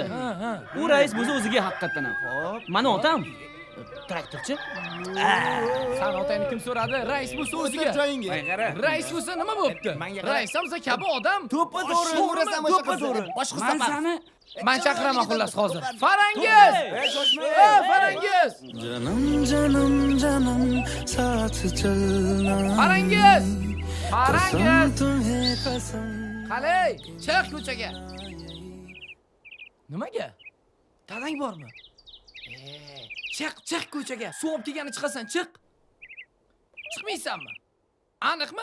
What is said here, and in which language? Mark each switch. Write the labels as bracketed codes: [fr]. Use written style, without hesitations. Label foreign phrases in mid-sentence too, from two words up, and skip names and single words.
[uz] U rais bo'lsa o'ziga haqiqatan ham. Xo'p, mana otam traktorchi. San otangni kim so'radi? Rais bo'lsa o'ziga. Joyingga. Rais bo'lsa nima bo'pti? Rais hamza kabi odam. To'ppa to'g'ri. To'g'risan o'sha qizni. Boshqa Men safar. seni Men chaqiraman xullas hozir. Farangiz! Farangiz! [hi] जन्म जन्म साथ चलना [uz] Farangiz! Farangiz! [hi] तुम्हें कसम [uz] Qalay, chiq ko'chaga. Nimaga? Dadang bormi? Chiq ko'chaga. Suv olib kelgani chiqasan, chiq. Chiqmaysanmi? Aniqmi?